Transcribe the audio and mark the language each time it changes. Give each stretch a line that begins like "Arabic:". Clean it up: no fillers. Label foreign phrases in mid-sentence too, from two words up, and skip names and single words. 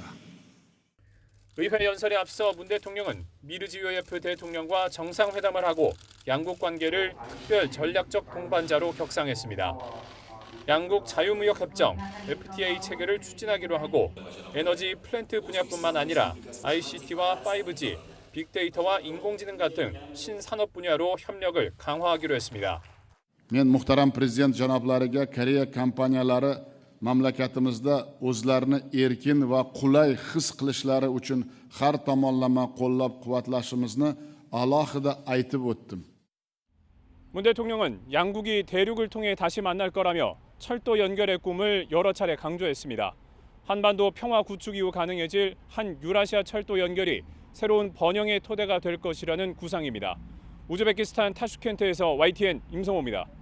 Korean: 의회 연설에 앞서 문 대통령은 미르지요예프 대통령과 정상회담을 하고 양국 관계를 특별 전략적 동반자로 격상했습니다. 양국 자유무역협정 FTA 체결을 추진하기로 하고 에너지 플랜트 분야뿐만 아니라 ICT와 5G, 빅데이터와 인공지능 같은 신산업 분야로 협력을 강화하기로 했습니다.
Uzbek: Men muhtaram prezident janoblariga Koreya kompaniyalari mamlakatimizda o'zlarini erkin va qulay his qilishlari uchun har tomonlama qo'llab-quvvatlashimizni alohida aytib o'tdim.
Korean: 문 대통령은 양국이 대륙을 통해 다시 만날 거라며 철도 연결의 꿈을 여러 차례 강조했습니다. 한반도 평화 구축 이후 가능해질 한 유라시아 철도 연결이 새로운 번영의 토대가 될 것이라는 구상입니다. 우즈베키스탄 타슈켄트에서 YTN 임성호입니다.